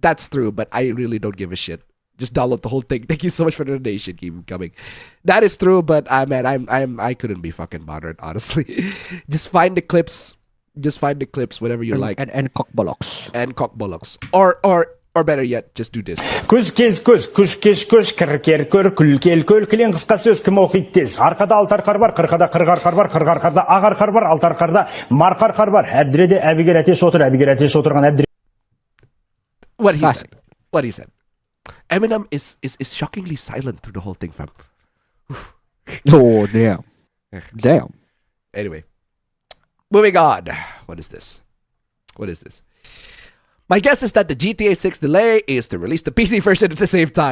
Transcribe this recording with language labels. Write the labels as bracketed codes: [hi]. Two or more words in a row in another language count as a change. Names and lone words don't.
[en] That's true, but I really don't give a shit. Just download the whole thing. Thank you so much for the donation. Keep coming. That is true, but man, I couldn't be fucking bothered, honestly. Just find the clips. Just find the clips, whatever you like. And cock bollocks. And cock bollocks. Or better yet, just do this. [kk] Күз кез күз, күш кеш күш, кір көр, күл кел көл, кілең қысқа сөз кім оқиды тез. Арқада алтар қар бар, қырқада қырғар қар бар, қырғар қарда ағар қар бар, алтар қарда марқар қар бар. Әбдіреде әбігер әтеш отыр, әбігер әтеш отырған әбдіре. [en] What he said. Eminem is shockingly silent through the whole thing, fam. Oh, damn. Damn. Anyway. Moving on. What is this? My guess is that the GTA 6 delay is to release the PC version at the same time.